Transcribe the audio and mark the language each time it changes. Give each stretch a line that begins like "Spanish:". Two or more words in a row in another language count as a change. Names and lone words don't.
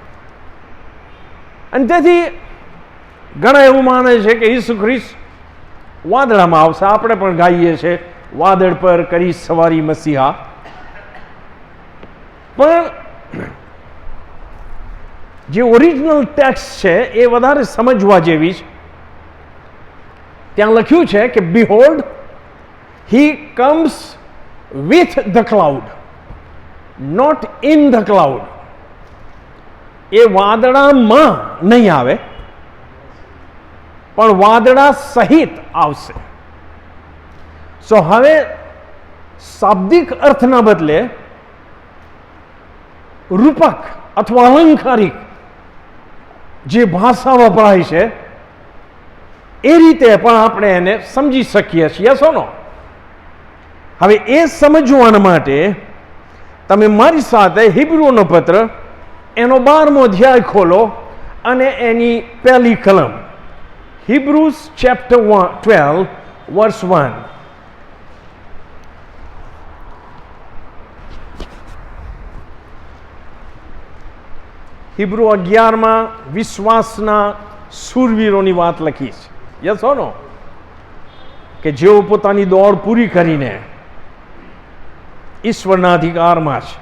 Gujarati: અને તેથી ઘણા એવું માને છે કે ઈસુ ખ્રિસ્ત વાદળામાં આવશે. આપણે પણ ગાઈએ છીએ, વાદળ પર કરી સવારી મસીહા. પણ જે
English: original text
Gujarati: છે એ વધારે સમજવા જેવી છે. ત્યાં લખ્યું છે કે
English: behold he comes with the cloud, not in the cloud.
Gujarati: એ વાદળામાં નહીં આવે, પણ વાદળા સહિત આવશે. સો હવે શાબ્દિક અર્થના બદલે રૂપક અથવા અલંકારિક જે ભાષા વપરાય છે એ રીતે પણ આપણે એને સમજી શકીએ છીએ.
English: yes or no?
Gujarati: હવે એ સમજવાના માટે તમે મારી સાથે હિબ્રુનો પત્ર એનો 12મો અધ્યાય ખોલો અને એની પહેલી કલમ,
English: Hebrews chapter 12 verse 1.
Gujarati: હિબ્રુ 11માં વિશ્વાસના શૂરવીરોની વાત લખી છે.
English: yes or no?
Gujarati: કે જેઓ પોતાની દોડ પૂરી કરીને ઈશ્વરના અધિકારમાં છે.